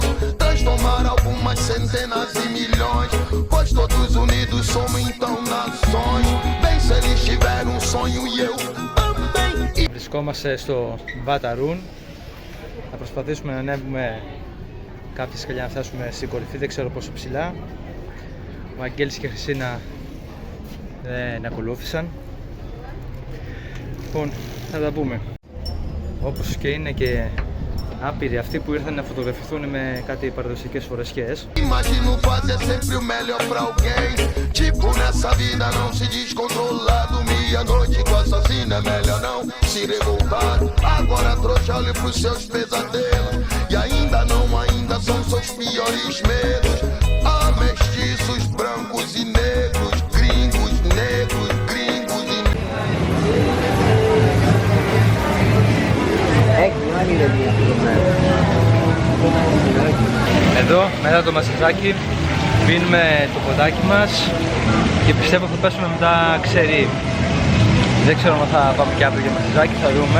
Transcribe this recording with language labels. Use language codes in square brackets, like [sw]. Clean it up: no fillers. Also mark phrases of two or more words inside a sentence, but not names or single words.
[pt] Transformar algumas centenas e milhões. Pois todos unidos somos então nações. Bem, se eles tiveram um sonho e eu também. [el] Βρισκόμαστε στο Βαταρούν. Θα προσπαθήσουμε να ανέβουμε κάποια σκαλιά να φτάσουμε στην κορυφή, δεν ξέρω πόσο ψηλά. Ο Αγγέλης και η Χριστίνα δεν ακολούθησαν. Λοιπόν, θα τα πούμε. Όπως και είναι και άπειροι αυτοί που ήρθαν να φωτογραφηθούν με κάτι παραδοσιακές φορεσιές. [pt] Imagino fazer sempre o melhor pra alguém. Tipo nessa vida não se descontrolar. Dormir a noite com assassino é melhor não se revoltar. Agora trouxa, olhe pros seus pesadelos. E ainda são seus piores medos. Há mestiços, brancos e negros. Gringos, negros, gringos e [el] Εδώ, μετά το μασαζάκι, πίνουμε το ποτάκι μας και πιστεύω θα πέσουμε μετά ξερί. Δεν ξέρω αν θα πάμε και αύριο για μασαζάκι, θα δούμε.